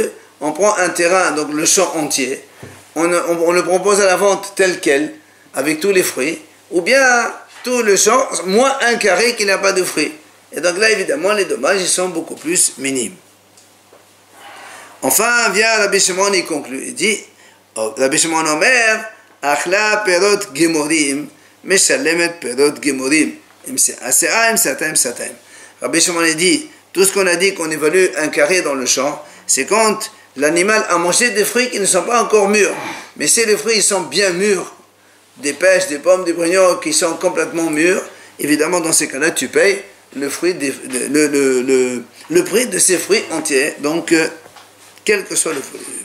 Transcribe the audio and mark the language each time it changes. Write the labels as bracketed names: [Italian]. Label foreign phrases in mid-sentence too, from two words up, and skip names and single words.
[French] On prend un terrain, donc le champ entier, on le propose à la vente tel quel, avec tous les fruits, ou bien tout le champ, moins un carré qui n'a pas de fruits. Et donc là, évidemment, les dommages ils sont beaucoup plus minimes. Enfin, vient Rabbi Shimon, il conclut. Il dit, [Hebrew] רבי שמעון אומר אכלה פירות גמורים משלמת פירות גמורים. [French] Rabbi Shimon il dit, tout ce qu'on a dit qu'on évalue un carré dans le champ, c'est quand l'animal a mangé des fruits qui ne sont pas encore mûrs. Mais si les fruits ils sont bien mûrs, des pêches, des pommes, des brignons qui sont complètement mûrs, évidemment, dans ces cas-là, tu payes le prix de ces fruits entiers, donc quel que soit le fruit.